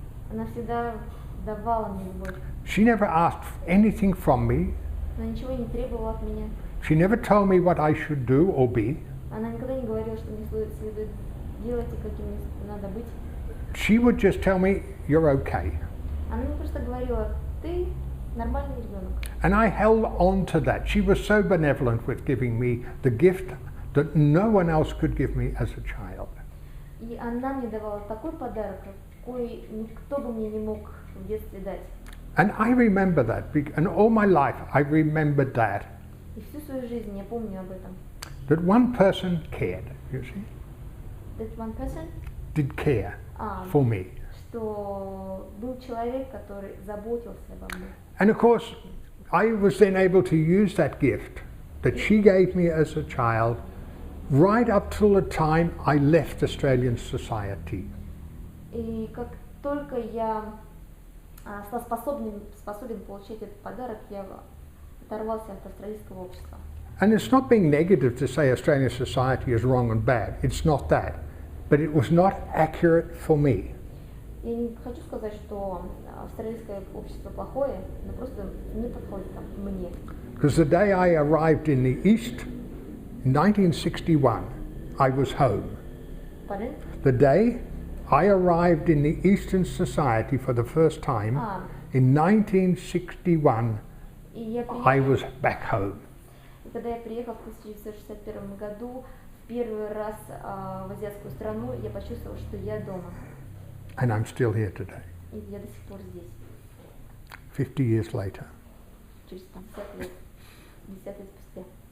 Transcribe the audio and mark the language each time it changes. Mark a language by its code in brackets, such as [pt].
[ru] Она всегда давала мне любовь. [en] She never asked anything from me. [ru] Она ничего не требовала от меня. [en] She never told me what I should do or be. [ru] Она никогда не говорила, что мне следует делать и каким мне надо быть. [en] She would just tell me, "You're okay." [ru] Она мне просто говорила: ты нормальный ребенок. [en] And I held on to that. She was so benevolent with giving me the gift that no one else could give me as a child. [ru] И она мне давала такой подарок, какой никто бы мне не мог в детстве дать. [en] And I remember that, and all my life I remembered that. [ru] И всю свою жизнь я помню об этом. [en] That one person cared, you see. That one person did care for me. [ru] Что был человек, который заботился обо мне. [en] And of course, I was then able to use that gift that she gave me as a child right up till the time I left Australian society. [ru] И как только я стал способен получить этот подарок, я оторвался от австралийского общества. [en] And it's not being negative to say Australian society is wrong and bad. It's not that. But it was not accurate for me. [ru] Я не хочу сказать, что австралийское общество плохое, но просто не подходит мне. [en] Because the day I arrived in the East, in 1961, I was home. Pardon? The day I arrived in the Eastern Society for the first time, in 1961, I was back home. [ru] И когда я приехал в 1961 году, в первый раз в азиатскую страну, я почувствовал, что я дома. [en] And I'm still here today, [ru] И я до сих пор здесь. [en] 50 years later. [ru] Через 50 лет. 50 лет спустя.